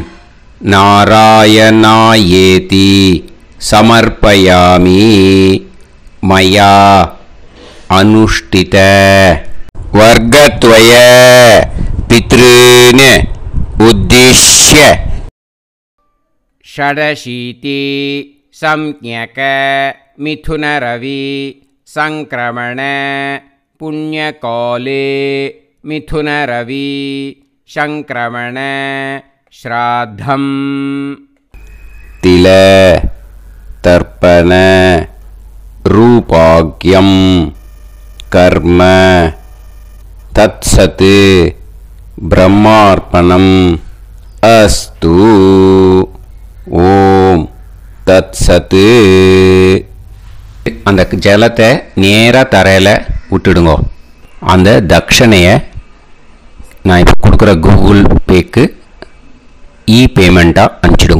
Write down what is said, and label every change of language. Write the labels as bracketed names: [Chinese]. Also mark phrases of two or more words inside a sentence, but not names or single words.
[Sanskrit] नारायणायेति समर्पयामि मया अनुष्ठित वर्गद्वय पितॄन् उद्दिश्य षडशीति संज्ञक मिथुनरवि संक्रमण पुण्यकाले मिथुनरवि संक्रमण श्राद्धम् तिल तर्पण रूपाग्यम कर्म तत्सत् ब्रह्मार्पणम् अस्तु. ॐ तत्सत्. [Tamil] அந்த ஜலத்தை நேராக தரையில் விட்டுடுங்கோ. அந்த தட்சணையை நான் இப்போ கொடுக்குற கூகுள் பேக்கு பேமெண்ட்டாக அனுப்பிச்சிடுங்கோ.